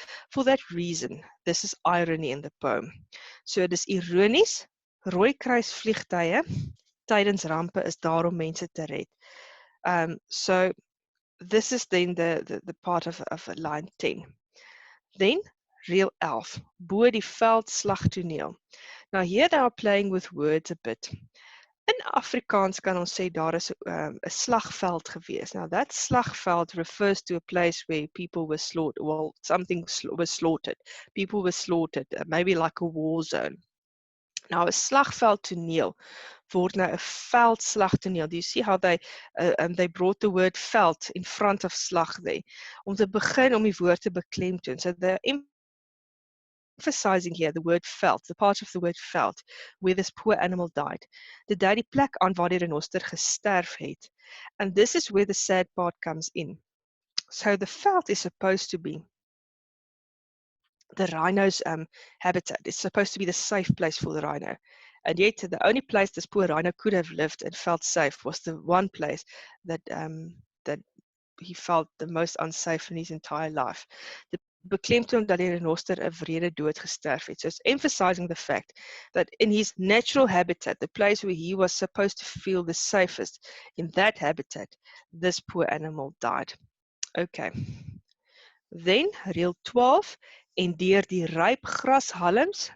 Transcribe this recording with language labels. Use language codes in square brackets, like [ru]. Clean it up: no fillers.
[en] For that reason, this is irony in the poem. So [af] dis ironies, rooi kruis vliegtuie tydens rampe is daar om mense te red. [en] So this is then the part of line 10. [af] Then reël 11, bo die veldslagtoneel. [en] Now here they are playing with words a bit. [af] In Afrikaans kan ons sê daar is 'n slagveld gewees. [en] Now that slagveld refers to a place where people were slaughtered, well, something was slaughtered. People were slaughtered, maybe like a war zone. [af] Nou 'n slagveldtoneel word nou 'n veldslagtoneel. [en] Do you see how they brought the word veld in front of slag there? [af] Om te begin om die woord te beklemtoon. [en] So they're emphasizing here the word felt, the part of the word felt, where this poor animal died. [af] Dit dui die plek aan waar die renoster gesterf het. [en] And this is where the sad part comes in. So the veld is supposed to be the rhino's habitat. It's supposed to be the safe place for the rhino. And yet the only place this poor rhino could have lived and felt safe was the one place that that he felt the most unsafe in his entire life. [af] Dit beklemtoon dat die renoster 'n wrede dood gesterf het. [en] So it's emphasizing the fact that in his natural habitat, the place where he was supposed to feel the safest, in that habitat, this poor animal died. Okay. [af] Then, reël 12, en deur die ryp grashalms.